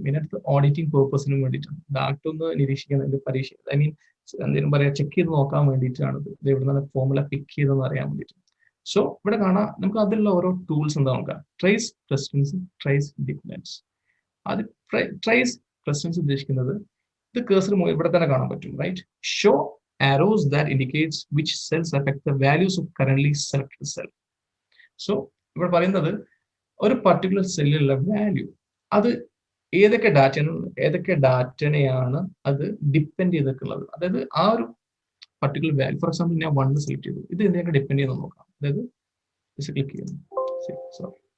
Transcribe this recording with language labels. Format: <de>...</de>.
<ml>മെയിനായിട്ട് ഓഡിറ്റിംഗ് പേർപ്പസിനും വേണ്ടിയിട്ടാണ്. ഡാറ്റ ഒന്ന് നിരീക്ഷിക്കാൻ, പരീക്ഷ എന്തെങ്കിലും പറയാ ചെക്ക് ചെയ്ത് നോക്കാൻ വേണ്ടിയിട്ടാണ് ഇത് എവിടെ നിന്നാണ് ഫോർമുല പിക്ക് ചെയ്തതെന്ന് അറിയാൻ വേണ്ടിയിട്ട്. സോ ഇവിടെ കാണാം നമുക്ക് അതിലുള്ള ഓരോ ടൂൾസ് എന്താ നോക്കാം. Trace precedence, trace dependence. അത് ട്രേസ് പ്രസിഡൻസ് ഉദ്ദേശിക്കുന്നത് ഇത് കേസർ ഇവിടെ തന്നെ കാണാൻ പറ്റും, right?</ml> <en>Show arrows that indicates which cells affect the values of currently selected cell.</en> <ml>So ഇവിടെ പറയുന്നത് ഒരു പർട്ടിക്കുലർ സെല്ലിലുള്ള വാല്യൂ അത് ഏതൊക്കെ ഡാറ്റനെയാണ് അത് ഡിപ്പെൻഡ് ചെയ്തിട്ടുള്ളത്. അതായത് ആ ഒരു പർട്ടിക്കുലർ വാല്യൂ, ഫോർ എക്സാമ്പിൾ ഞാൻ 1 സെലക്ട് ചെയ്തു, ഇത് എന്തൊക്കെ ഡിപ്പെൻഡ് ചെയ്യുന്നത് നോക്കാം. അതായത് ക്ലിക്ക് ചെയ്യുന്നു, സോറി</ml>